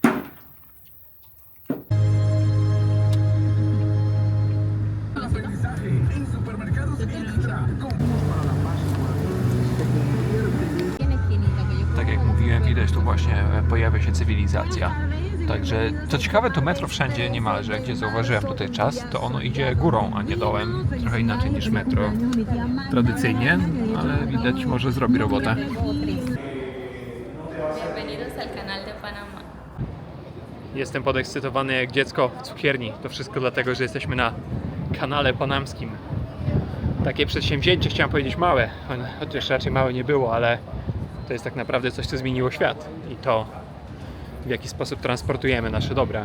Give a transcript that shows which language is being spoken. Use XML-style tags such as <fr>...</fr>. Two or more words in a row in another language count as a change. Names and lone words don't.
<pl>Tak jak mówiłem, widać tu właśnie pojawia się cywilizacja. Także co ciekawe, to metro wszędzie niemalże, gdzie zauważyłem tutaj czas, to ono idzie górą, a nie dołem. Trochę inaczej niż metro tradycyjnie, ale widać, może zrobi robotę.</pl> <es>Bienvenidos al canal de Panamá.</es> <pl>Jestem podekscytowany jak dziecko w cukierni. To wszystko dlatego, że jesteśmy na kanale panamskim. Takie przedsięwzięcie, chciałem powiedzieć małe, chociaż raczej małe nie było, ale to jest tak naprawdę coś, co zmieniło świat. I to, w jaki sposób transportujemy nasze dobra.</pl>